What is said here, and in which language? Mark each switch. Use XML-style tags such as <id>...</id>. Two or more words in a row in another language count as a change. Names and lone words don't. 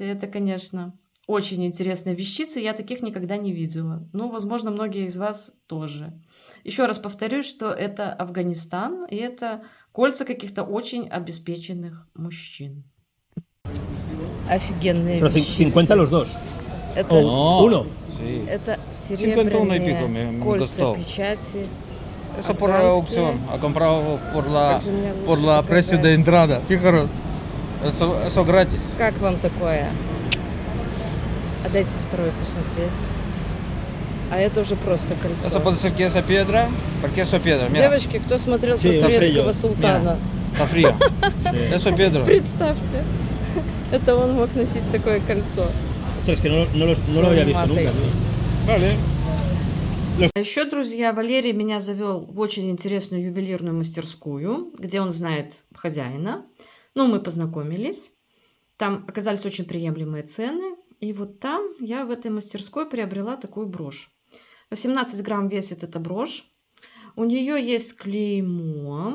<ru>Это, конечно, очень интересная вещица. Я таких никогда не видела. Возможно, многие из вас тоже. Еще раз повторюсь, что это Афганистан, и это кольца каких-то очень обеспеченных мужчин. Офигенные</ru> <es>Pero</es> <ru>вещицы.</ru> <es>50 los dos.</es> <ru>Это,</ru> <es>O uno. Sí.</es> <ru>это</ru> <es>51 y pico</es> <ru>серебряные</ru> <es>me</es> <ru>кольца</ru> <es>costó.</es> <ru>печати.</ru> <es>Eso por</es> <ru>Афганские.</ru> <es>auction. Ha comprado</es> <ru>Также мне</ru> <es>por</es> <ru>лучше</ru> <es>la precio de</es> <ru>показать.</ru> <es>entrada. Fíjate, eso gratis.</es> <ru>Как вам такое? А дайте второе посмотреть. А это уже просто кольцо.</ru> <es>Eso puede ser queso piedra. ¿Por qué eso piedra? Mira,</es> <ru>Девочки, кто смотрел</ru> <es>Sí,</es> <ru>про</ru> <es>lo sé</es> <ru>турецкого</ru> <es>yo.</es> <ru>султана?</ru> <es>está frío. Sí. Eso piedra.</es> <ru>Представьте, это он мог носить такое кольцо.</ru> <es>Ostras, que no lo había visto nunca. Vale.</es> <ru>А еще, друзья, Валерий меня завел в очень интересную ювелирную мастерскую, где он знает хозяина. Мы познакомились. Там оказались очень приемлемые цены. И вот там я в этой мастерской приобрела такую брошь. 18 грамм весит эта брошь. У нее есть клеймо.</ru>